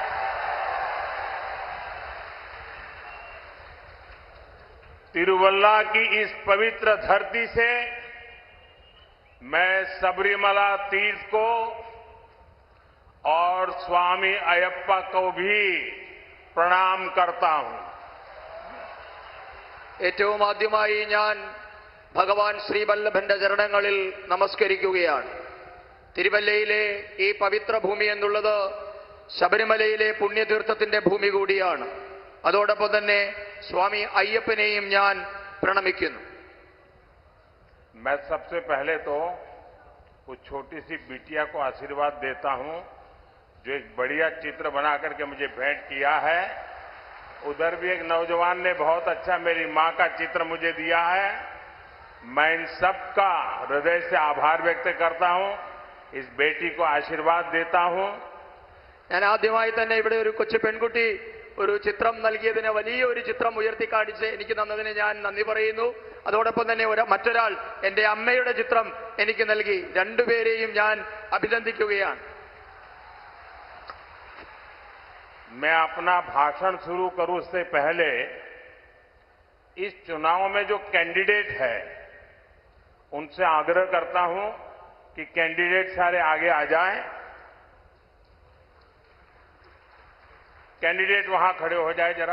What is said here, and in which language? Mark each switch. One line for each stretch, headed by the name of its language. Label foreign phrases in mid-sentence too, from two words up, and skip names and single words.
Hindi: तिरुवल्ला की इस पवित्र धरती से मैं सबरीमला तीर्थ को और स्वामी अयप्पा को भी प्रणाम करता हूं।
Malayalam: ഏറ്റവും ആദ്യമായി ഞാൻ ഭഗവാൻ ശ്രീവല്ലഭന്റെ ചരണങ്ങളിൽ നമസ്കരിക്കുകയാണ്. തിരുവല്ലയിലെ ഈ പവിത്ര ഭൂമി എന്നുള്ളത് ശബരിമലയിലെ പുണ്യതീർത്ഥത്തിന്റെ ഭൂമി കൂടിയാണ്. അതോടൊപ്പം തന്നെ സ്വാമി അയ്യപ്പനെയും ഞാൻ പ്രണമിക്കുന്നു.
Hindi: मैं सबसे पहले तो उस छोटी सी बिटिया को आशीर्वाद देता हूं जो एक बढ़िया चित्र बना करके मुझे भेंट किया है। उधर भी एक नौजवान ने बहुत अच्छा मेरी मां का चित्र मुझे दिया है। मैं इन सब का हृदय से आभार व्यक्त करता हूं। इस बेटी को आशीर्वाद देता हूं।
Malayalam: ഞാൻ ആദ്യമായി തന്നെ ഇവിടെ ഒരു കൊച്ചു പെൺകുട്ടി ഒരു ചിത്രം നൽകിയതിന് വലിയ ഒരു ചിത്രം ഉയർത്തി കാണിച്ച് എനിക്ക് തന്നതിന് ഞാൻ നന്ദി പറയുന്നു. അതോടൊപ്പം തന്നെ മറ്റൊരാൾ എന്റെ അമ്മയുടെ ചിത്രം എനിക്ക് നൽകി. രണ്ടുപേരെയും ഞാൻ അഭിനന്ദിക്കുകയാണ്.
Hindi: मैं अपना भाषण शुरू करूं उससे पहले इस चुनाव में जो कैंडिडेट है उनसे आग्रह करता हूं कि कैंडिडेट सारे आगे आ जाएं। कैंडिडेट वहां खड़े हो जाए जरा।